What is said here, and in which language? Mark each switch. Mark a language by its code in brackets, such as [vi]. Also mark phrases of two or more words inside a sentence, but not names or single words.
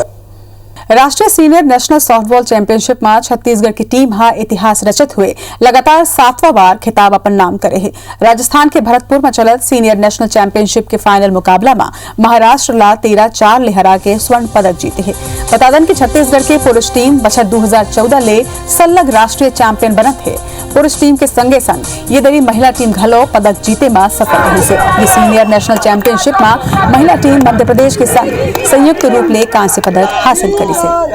[hne] राष्ट्रीय [en] senior national softball championship [hne] में छत्तीसगढ़ की टीम हां इतिहास रचत हुए लगातार 7वां बार खिताब अपन नाम करे है। राजस्थान के भरतपुर में चलत [en] senior national championship [hne] के फाइनल मुकाबला में महाराष्ट्र ला 13-4 ले हरा के स्वर्ण पदक जीते है। बता दें कि छत्तीसगढ़ के पुरुष टीम बछर 2014 ले सलग राष्ट्रीय चैंपियन बनत है। पुरुष टीम के संगे संग ये दरी महिला टीम घलो पदक जीते में सफल रही से। ये [en] senior national championship [hne] में महिला टीम मध्य प्रदेश के संग संयुक्त रूप ले कांस्य पदक हासिल करी से।